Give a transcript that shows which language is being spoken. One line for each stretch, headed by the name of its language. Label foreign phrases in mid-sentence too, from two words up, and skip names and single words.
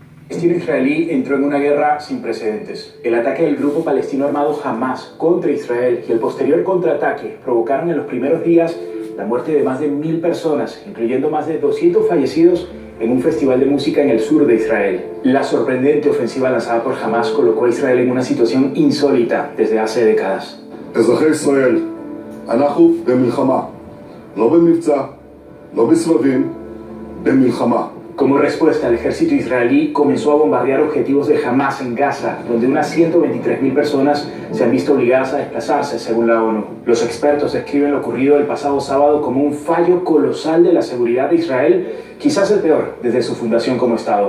Spanish: El destino israelí entró en una guerra sin precedentes. El ataque del grupo palestino armado Hamas contra Israel y el posterior contraataque provocaron en los primeros días la muerte de más de 1000 personas, incluyendo más de 200 fallecidos en un festival de música en el sur de Israel. La sorprendente ofensiva lanzada por Hamas colocó a Israel en una situación insólita desde hace décadas.
Hebrew: אזרחי ישראל, אנחנו במלחמה, לא במבצע, לא בסבבים, במלחמה.
Spanish: Como respuesta, el ejército israelí comenzó a bombardear objetivos de Hamas en Gaza, donde unas 123.000 personas se han visto obligadas a desplazarse, según la ONU. Los expertos describen lo ocurrido el pasado sábado como un fallo colosal de la seguridad de Israel, quizás el peor desde su fundación como Estado.